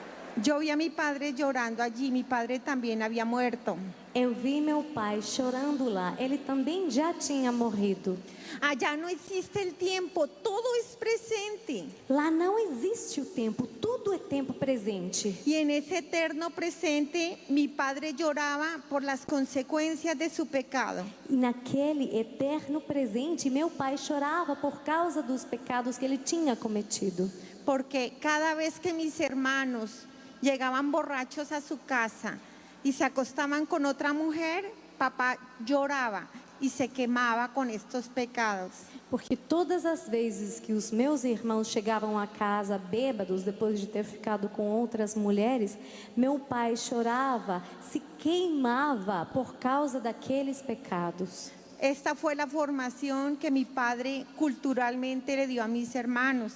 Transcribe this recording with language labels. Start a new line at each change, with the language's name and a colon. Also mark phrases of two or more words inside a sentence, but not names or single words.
Spanish: Yo vi a mi padre llorando allí, mi padre también había muerto.
Portuguese: Eu vi meu pai chorando lá. Ele também já tinha morrido.
Spanish: Allá no existe el tiempo, todo es presente.
Portuguese: Lá não existe o tempo, tudo é tempo presente.
Spanish: Y en ese eterno presente, mi padre lloraba por las consecuencias de su pecado.
Portuguese: E naquele eterno presente, meu pai chorava por causa dos pecados que ele tinha cometido.
Spanish: Porque cada vez que mis hermanos llegaban borrachos a su casa y se acostaban con otra mujer, papá lloraba y se quemaba con estos pecados.
Portuguese: Porque todas as vezes que os meus irmãos chegavam a casa bêbados, depois de ter ficado com outras mulheres, meu pai chorava, se queimava por causa daqueles pecados.
Spanish: Esta fue la formación que mi padre culturalmente le dio a mis hermanos.